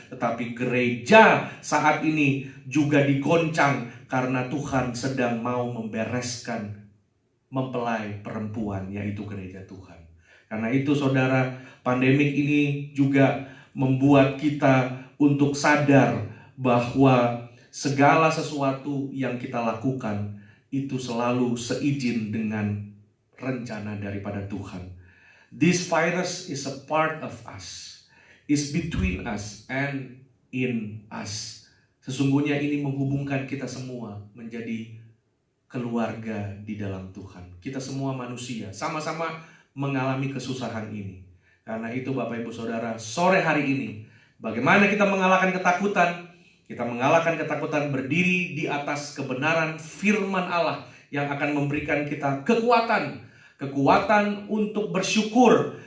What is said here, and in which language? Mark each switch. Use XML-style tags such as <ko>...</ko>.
<id>Tetapi gereja saat ini juga digoncang karena Tuhan sedang mau membereskan mempelai perempuan, yaitu gereja Tuhan. Karena itu saudara, pandemik ini juga membuat kita untuk sadar bahwa segala sesuatu yang kita lakukan itu selalu seizin dengan rencana daripada Tuhan.</id> <en>This virus is a part of us, is between us and in us.</en> <id>Sesungguhnya ini menghubungkan kita semua menjadi keluarga di dalam Tuhan. Kita semua manusia, sama-sama mengalami kesusahan ini. Karena itu Bapak Ibu Saudara, sore hari ini, bagaimana kita mengalahkan ketakutan? Kita mengalahkan ketakutan berdiri di atas kebenaran firman Allah yang akan memberikan kita kekuatan untuk bersyukur.</id>